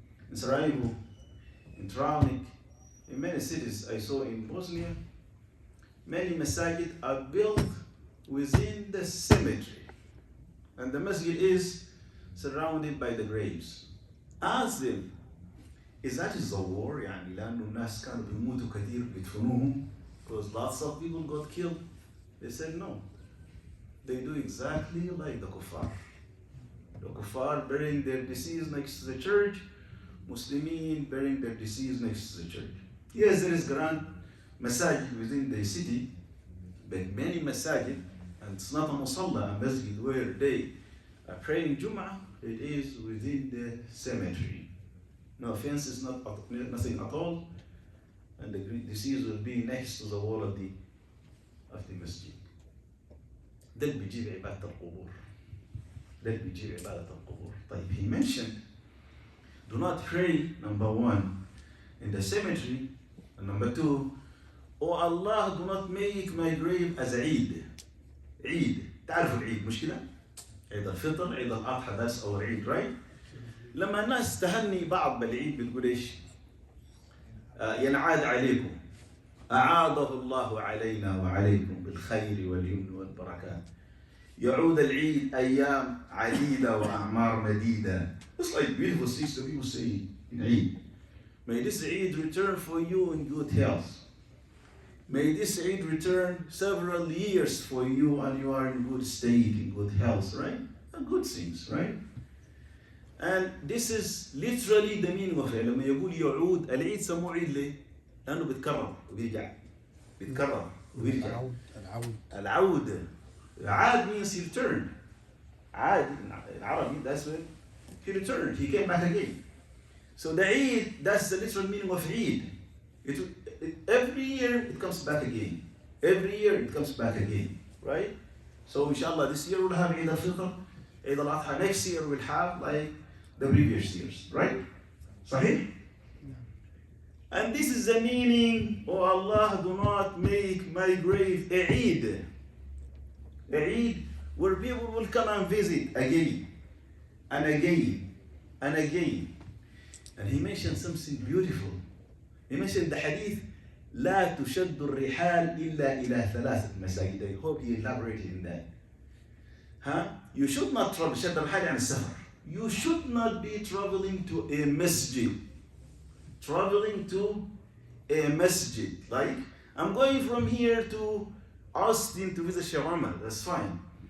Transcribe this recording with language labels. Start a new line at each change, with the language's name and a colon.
English: In Sarajevo, in Travnik, in many cities I saw in Bosnia, many masajid are built within the cemetery, and the masjid is surrounded by the graves. Ask them, is that a war?
Arabic: يعني لأنه الناس كانوا بيموتوا كثير بيدفنوهم
English: because lots of people got killed. They said no. They do exactly like the kuffar. The kuffar burying their deceased next to the church, Muslimin burying their deceased next to the church. Yes, there is grand masajid within the city, but many masajid, and it's not a musalla, a masjid where they are praying Jum'ah, it is within the cemetery. No offense, it's not nothing at all, and the deceased will be next to the wall of the masjid.
Arabic: ده اللي بيجيب عبادة القبور. ده اللي بيجيب عبادة القبور.
English: طيب, he mentioned, do not pray, number one, in the cemetery, and number two, oh Allah, do not make my grave as Eid. Eid.
Arabic: تعرفوا العيد مش كده؟ عيد الفطر, عيد الأضحى,
English: that's our Eid, right?
Arabic: لما الناس تهني بعض بالعيد بتقول ايش؟ ينعاد عليكم. أعاده الله علينا وعليكم بالخير واليمن والبركات. يعود العيد أيام عديدة وأعمار مديدة.
English: It's like beautiful things that people say in Eid. May this Eid return for you in good health. May this Eid return several years for you and you are in good state, in good health, right? And good things, right? And this is literally the meaning of it.
Arabic: لما يقول يعود, العيد سموه عيد ليه؟ لأنه بيتكرر وبيرجع. بيتكرر وبيرجع. العودة.
English: عاد means return. عاد in Arabic, that's when he returned, he came back again. So the Eid, that's the literal meaning of Eid. Every year it comes back again. Every year it comes back again, right? So inshallah this year we'll have Eid al-Fitr, Eid al-Adha. Next year we'll have like the previous years, right? Sahih? And this is the meaning, oh Allah, do not make my grave a Eid. A Eid where people will come and visit again and again and again. And he mentioned something beautiful. He mentioned the hadith,
Arabic: لا تشد الرحال إلا إلى ثلاثة مساجد.
English: I hope he elaborated in that. You should not travel,
Arabic: شد الرحال يعني السفر.
English: You should not be traveling to a masjid. Traveling to a masjid. Like, I'm going from here to Austin to visit Sheikh Umar, that's fine.